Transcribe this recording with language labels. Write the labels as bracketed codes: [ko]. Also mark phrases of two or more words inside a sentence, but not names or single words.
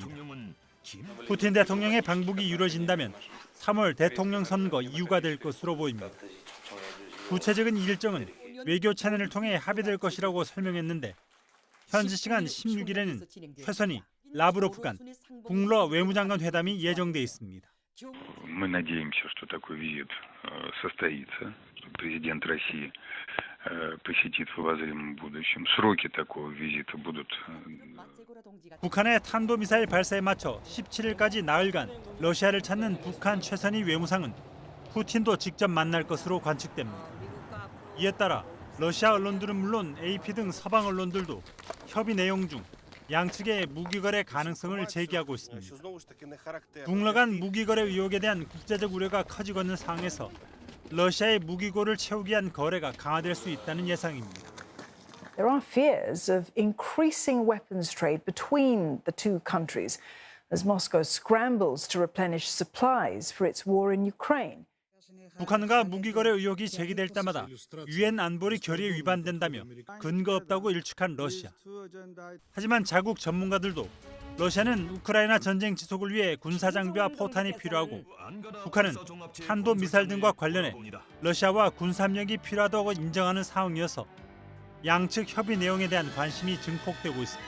[ko] 푸틴 대통령의 방북이 이루어진다면 3월 대통령 선거 이유가 될 것으로 보입니다. 구체적인 일정은 외교 채널을 통해 합의될 것이라고 설명했는데 현지 시간 16일에는 최선희, 라브로프 간 북러 외무장관 회담이 예정돼 있습니다. [ru] Мы надеемся, что такой визит состоится, что президент России посетит в обозримом будущем. Сроки такого визита будут. [ko] 북한의 탄도미사일 발사에 맞춰 17일까지 나흘간 러시아를 찾는 북한 최선희 외무상은 푸틴도 직접 만날 것으로 관측됩니다. 이에 따라 러시아 언론들은 물론 AP 등 서방 언론들도 협의 내용 중 양측의 무기거래 가능성을 제기하고 있습니다. 북러 간 무기거래 의혹에 대한 국제적 우려가 커지고 있는 상황에서 러시아의 무기고를 채우기 위한 거래가 강화될 수 있다는 예상입니다. [en] There are fears of increasing weapons trade between the two countries as Moscow scrambles to replenish supplies for its war in Ukraine. [ko] 북한과 무기거래 의혹이 제기될 때마다 유엔 안보리 결의에 위반된다며 근거 없다고 일축한 러시아. 하지만 자국 전문가들도 러시아는 우크라이나 전쟁 지속을 위해 군사 장비와 포탄이 필요하고 북한은 탄도 미사일 등과 관련해 러시아와 군사력이 필요하다고 인정하는 상황이어서 양측 협의 내용에 대한 관심이 증폭되고 있습니다.